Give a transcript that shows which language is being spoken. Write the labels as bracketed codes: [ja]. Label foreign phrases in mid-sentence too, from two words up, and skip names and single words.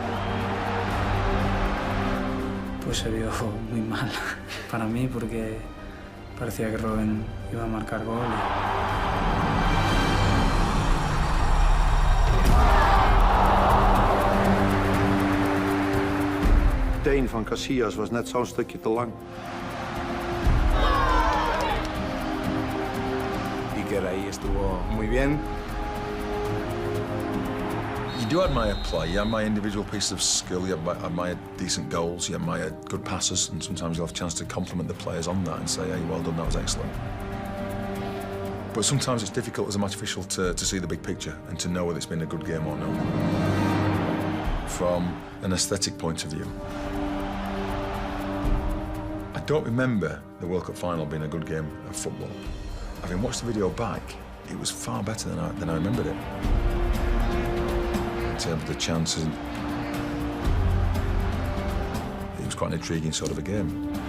[es] Pues se vio muy mal para mí porque parecía que Robben iba a marcar gol. [nl] De teen van Casillas was net zo'n stukje te lang. [es] Iker ahí estuvo muy bien. [en] You do admire play, you admire individual pieces of skill, you admire decent goals, you admire good passes, and sometimes you'll have a chance to compliment the players on that and say, hey, well done, that was excellent. But sometimes it's difficult as a match official to see the big picture and to know whether it's been a good game or not. From an aesthetic point of view. I don't remember the World Cup final being a good game of football. Having watched the video back, it was far better than I remembered it. In terms of the chances, it was quite an intriguing sort of a game.